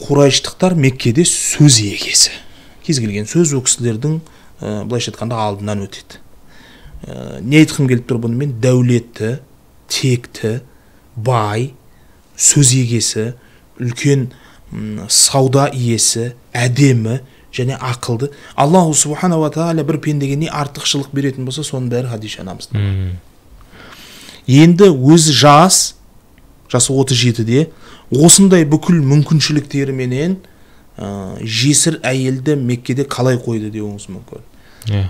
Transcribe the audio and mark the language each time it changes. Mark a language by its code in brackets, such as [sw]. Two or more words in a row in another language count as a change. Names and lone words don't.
[kk] Құрайыштықтар Меккеде сөз егесі. Кез келген сөз ол кісілердің былайша айтқанда алдынан өтеді. Не айтқым келіп тұр бұнымен? Дәулетті, текті, бай, сөз егесі, үлкен сауда иесі, әдемі және ақылды. [ar] الله سبحانه وتعالى [kk] бір пендеге не артықшылық беретін болса, соның бәрі Хадиша анамызда. Енді өзі жасы 37-де осындай бүкіл мүмкіншіліктеріменен жесір әйелді Меккеде қалай қойды деуіңіз мүмкін.